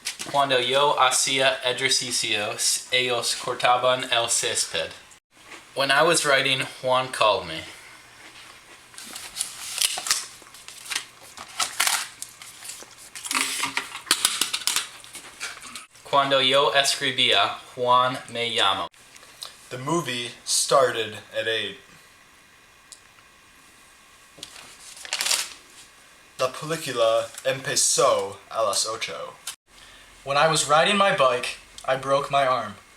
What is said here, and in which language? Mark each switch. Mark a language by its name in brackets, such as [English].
[Spanish] Cuando yo hacía ejercicio, ellos cortaban el césped. [English] When I was writing, Juan called me. [Spanish] Cuando yo escribía, Juan me llamó. [English] The movie started at 8. [Spanish] La película empezó a las 8. [English] When I was riding my bike, I broke my arm.